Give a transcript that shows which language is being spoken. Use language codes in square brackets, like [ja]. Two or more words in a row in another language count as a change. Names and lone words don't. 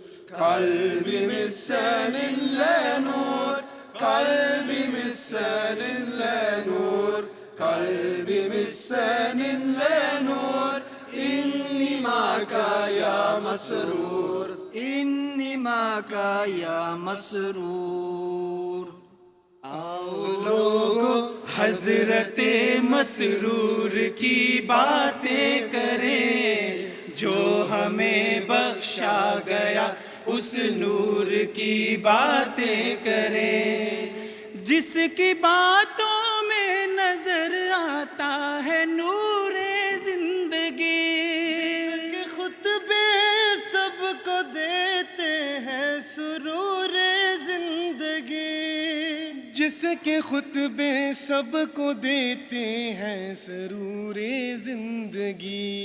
[tr] Kalbimiz seninle nur, kalbimiz seninle nur, kalbimiz seninle nur. [ar] إني معك يا مسرور، إني معك يا مسرور. [ur] آؤ لوگو حضرت مسرور کی باتیں کریں، جو ہمیں بخشا گیا اس نور کی باتیں کریں، جس کی باتوں میں نظر آتا ہے نور زندگی، کہ خطبے سب کو دیتے ہیں سرور زندگی، جس کے خطبے سب کو دیتے ہیں سرور زندگی.